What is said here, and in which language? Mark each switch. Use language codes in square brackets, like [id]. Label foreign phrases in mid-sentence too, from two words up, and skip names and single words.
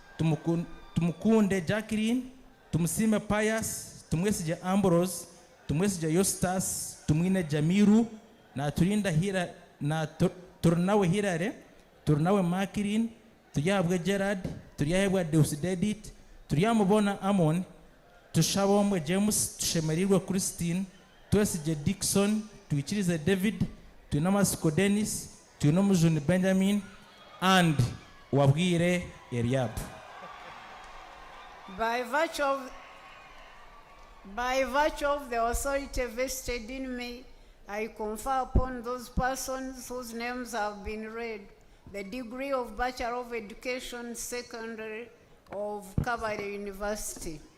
[en] Tumukunde Jacqueline, Tumsime Pius, Tumwesije Ambrose, Tumwesije Eustace, Tumwine Jamiru, na Turinda Hira, na Turnawe Hirare, Turnawe Makirin, Tuyahabwe Gerard, Tuyahabwe Deusidedit, Tuyamubona Amon, Tushabomwe James, Tushemerirwe Christine, Tuwesije Dixon, Tuichirize David, Tuinamasiko Dennis, Tuinomuzuni Benjamin, and Wabwire Eliab. By virtue of the authority vested in me, I confer upon those persons whose names have been read the degree of Bachelor of Education, Secondary of Kabale University.